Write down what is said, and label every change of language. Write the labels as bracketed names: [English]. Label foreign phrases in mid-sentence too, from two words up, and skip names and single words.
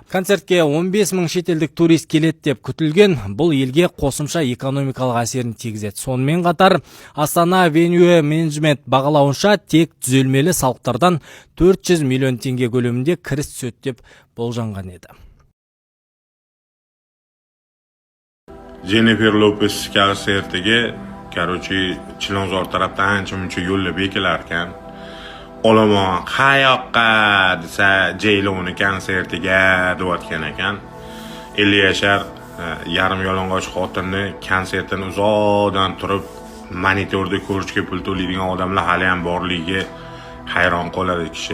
[Kazakh] Концертке 15 мың шетелдік турист келет деп күтілген, бұл елге қосымша экономикалық әсерін тигізеді. Сонымен қатар Астана Venue Management бағалауынша тек түзелмелі салықтардан 400 миллион теңге көлемінде кіріс түседі деп болжанған еді. [Uzbek] Jennifer Lopez konsertiga, Chilonzor tarafdan ancha-muncha yo'llar bekilarkan, olomon qayoqqa desa Jayloni konsertiga deyotgan ekan. 50 yashar yarim yalang'och xotinni konsertini uzoqdan turib monitorda ko'rishga pul to'laydigan odamlar hali ham borligiga hayron qoladi kishi.